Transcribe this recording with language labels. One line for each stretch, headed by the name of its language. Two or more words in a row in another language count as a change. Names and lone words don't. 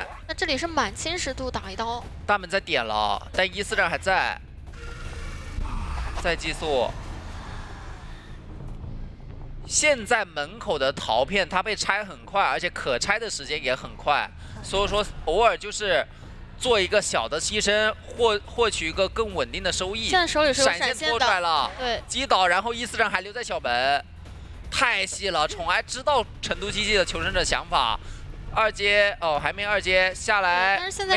Chinese: 那这里是满侵蚀度打一刀，大门在点了，但伊斯兰还在，再寄宿。现在门口的陶片它被拆很快，而且可拆的时间也很快，所以说偶爾就是做一個小的犧牲，獲取一個更穩定的收益。現在手裡是有閃現拖出來了，對，擊倒，然後伊斯蘭還留在小門，太細了。寵愛知道成都機器的求生者想法，二階哦還沒二階下來，但是現在